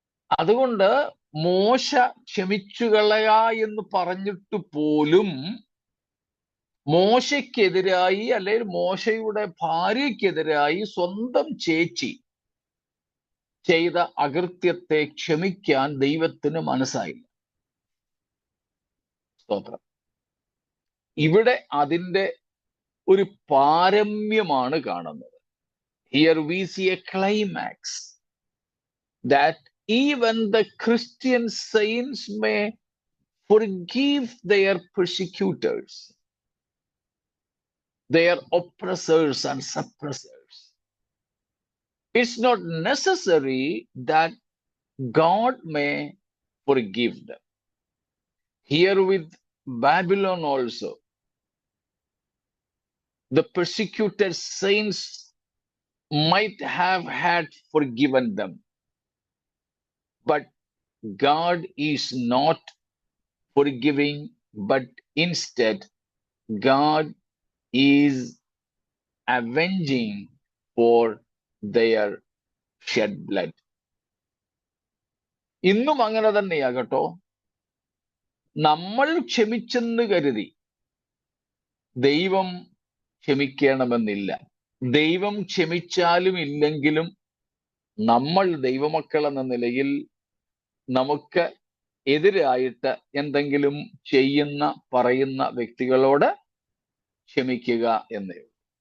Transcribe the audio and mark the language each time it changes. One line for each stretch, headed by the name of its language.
Malayalam: അതുകൊണ്ട് മോശ ക്ഷമിച്ചുകളയ എന്ന് പറഞ്ഞിട്ട് പോലും മോശയ്ക്കെതിരായി, അല്ലെങ്കിൽ മോശയുടെ ഭാര്യയ്ക്കെതിരായി സ്വന്തം ചേച്ചി ചെയ്ത അകൃത്യത്തെ ക്ഷമിക്കാൻ ദൈവത്തിന് മനസ്സായില്ല. സ്തോത്രം. ഇവിടെ അതിൻ്റെ ഒരു പാരമ്യമാണ് കാണുന്നത്.
English: Here we see a climax that even the Christian saints may forgive their persecutors. their oppressors and suppressors. It's not necessary that God may forgive them. Here with Babylon also, the persecuted saints might have had forgiven them, but God is not forgiving, but instead God is avenging for their shed blood.
Malayalam: ഇന്നും അങ്ങനെ തന്നെയാകട്ടോ. നമ്മൾ ക്ഷമിച്ചെന്ന് കരുതി ദൈവം ക്ഷമിക്കണമെന്നില്ല. ദൈവം ക്ഷമിച്ചാലും ഇല്ലെങ്കിലും നമ്മൾ ദൈവമക്കൾ എന്ന നിലയിൽ നമുക്ക് എതിരായിട്ട് എന്തെങ്കിലും ചെയ്യുന്ന പറയുന്ന വ്യക്തികളോട് ക്ഷമിക്കുക എന്നേ ഉള്ളൂ.